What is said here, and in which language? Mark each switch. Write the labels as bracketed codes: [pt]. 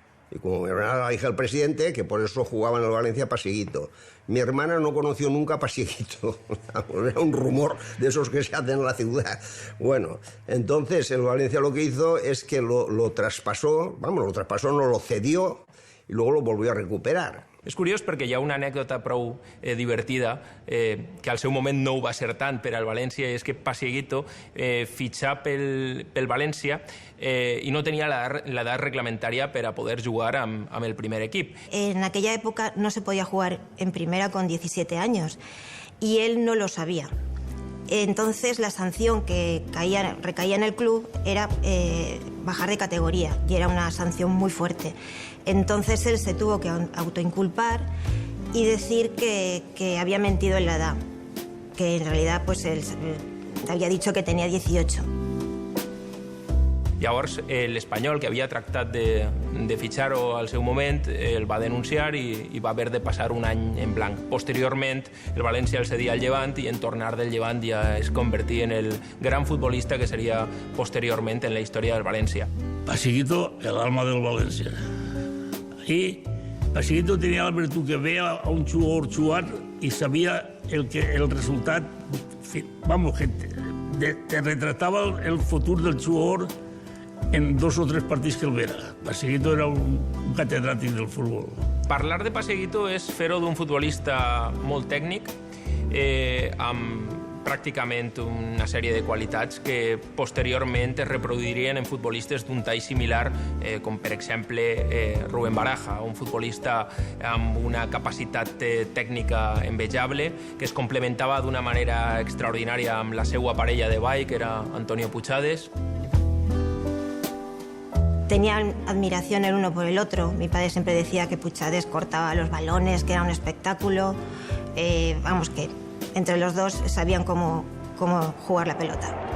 [es] Y como mi hermana era la hija del presidente, que por eso jugaba en el Valencia Passeguito. Mi hermana no conoció nunca a Passeguito. Era un rumor de esos que se hacen en la ciudad. Bueno, entonces el Valencia lo que hizo es que lo traspasó, no lo cedió y luego lo volvió a recuperar. [ca] És curiós perquè hi ha una anècdota prou divertida, que al seu moment no ho va ser tant per al València, és que Passeguito fitxà pel València i no tenia l'edat reglamentària per a poder jugar amb el primer equip. [es] En aquella época no se podía jugar en primera con 17 años y él no lo sabía. Entonces la sanción que recaía en el club era bajar de categoría y era una sanción muy fuerte. Entonces él se tuvo que autoinculpar y decir que había mentido en la edad, que en realidad pues él había dicho que tenía 18. [ca] Llavors, l'Espanyol, que havia tractat de fitxar-ho al seu moment, el va denunciar i va haver de passar un any en blanc. Posteriorment, el València el cedia al Llevant i en tornar del Llevant ja es convertí en el gran futbolista que seria posteriorment en la història del València. [es] Passeguito, el alma del València. Y Passeguito tenía la virtud que veía a un jugador jugar y sabía el resultado, vamos, que te retrataba el futuro del jugador en 2 o 3 [ca] partits que el vera. Passeguito era un catedràtic del futbol. Parlar de Passeguito és fer-ho d'un futbolista molt tècnic, amb pràcticament una sèrie de qualitats que posteriorment es reproduirien en futbolistes d'un tall similar, com per exemple Rubén Baraja, un futbolista amb una capacitat tècnica envejable que es complementava d'una manera extraordinària amb la seva parella de ball, que era Antonio Puchades. [es] Tenían admiración el uno por el otro. Mi padre siempre decía que Puchades cortaba los balones, que era un espectáculo. Vamos, que entre los dos sabían cómo jugar la pelota.